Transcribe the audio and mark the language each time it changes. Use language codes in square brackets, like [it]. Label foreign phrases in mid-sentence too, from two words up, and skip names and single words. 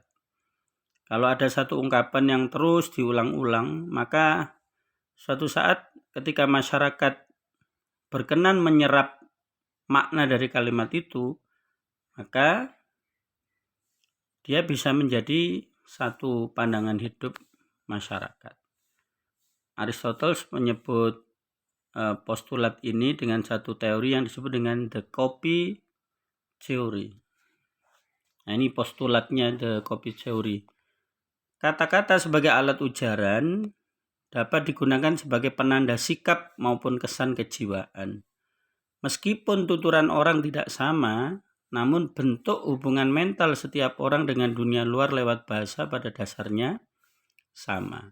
[id] Kalau ada satu ungkapan yang terus diulang-ulang, maka suatu saat ketika masyarakat berkenan menyerap makna dari kalimat itu, maka dia bisa menjadi satu pandangan hidup masyarakat. Aristoteles menyebut postulat ini dengan satu teori yang disebut dengan [en] the copy theory. [id] Nah, ini postulatnya [en] the copy theory. [id] Kata-kata sebagai alat ujaran dapat digunakan sebagai penanda sikap maupun kesan kejiwaan. Meskipun tuturan orang tidak sama, namun bentuk hubungan mental setiap orang dengan dunia luar lewat bahasa pada dasarnya sama.